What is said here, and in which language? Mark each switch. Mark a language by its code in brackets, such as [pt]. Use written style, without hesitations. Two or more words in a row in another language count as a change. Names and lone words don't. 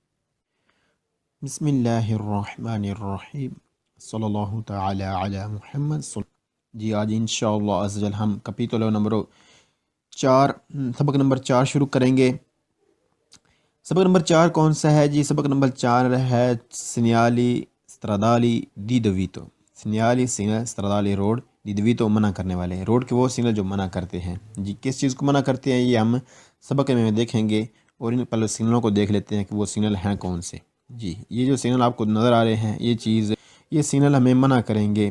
[ar] بسم اللہ الرحمن الرحیم صلی اللہ تعالی علی محمد [ur] جی آج [ar] انشاءاللہ عز و جل [ur] ہم کپیٹولو نمبر 4 سبق نمبر 4 شروع کریں گے۔ سبق نمبر 4 کون سا ہے جی؟ سبق نمبر 4 ہے سینیالی [it] stradali di dovito۔ [ur] سینیالی سگنل stradali روڈ [it] di dovito [ur] منع کرنے والے، روڈ کے وہ سگنل جو منع کرتے ہیں۔ جی کس چیز کو منع کرتے ہیں یہ ہم سبق میں دیکھیں گے، اور ان پہلے سگنلوں کو دیکھ لیتے ہیں کہ وہ سگنل ہیں کون سے۔ جی یہ جو سگنل آپ کو نظر آ رہے ہیں یہ سگنل ہمیں منع کریں گے۔